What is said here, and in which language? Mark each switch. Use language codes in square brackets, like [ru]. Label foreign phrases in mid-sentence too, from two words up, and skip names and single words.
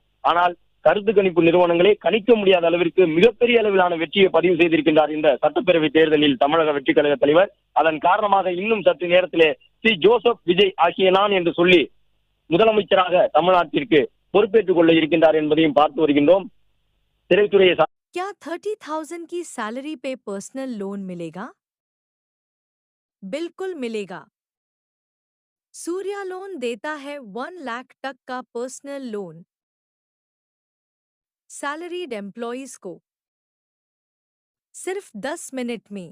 [ta] ஆனால் கருத்து கணிப்பு நிறுவனங்களே கணிக்க முடியாத அளவிற்கு மிகப்பெரிய அளவிலான வெற்றியை பதிவு செய்திருக்கின்றார் இந்த சட்டப்பேரவை தேர்தலில் தமிழக வெற்றி கழக தலைவர். அதன் காரணமாக இன்னும் சற்று நேரத்திலே சி ஜோசப் விஜய் ஆகிய நான் என்று சொல்லி முதலமைச்சராக தமிழ்நாட்டிற்கு பொறுப்பேற்றுக் கொள்ள இருக்கின்றார் என்பதையும் பார்த்து வருகின்றோம். திரைத்துறையை [hi] क्या 30,000 की सैलरी पे [en] personal loan [hi] मिलेगा? बिल्कुल मिलेगा। सूर्या लोन देता है 1 लाख तक का [en] personal loan salaried employees [hi] को सिर्फ 10 मिनट में।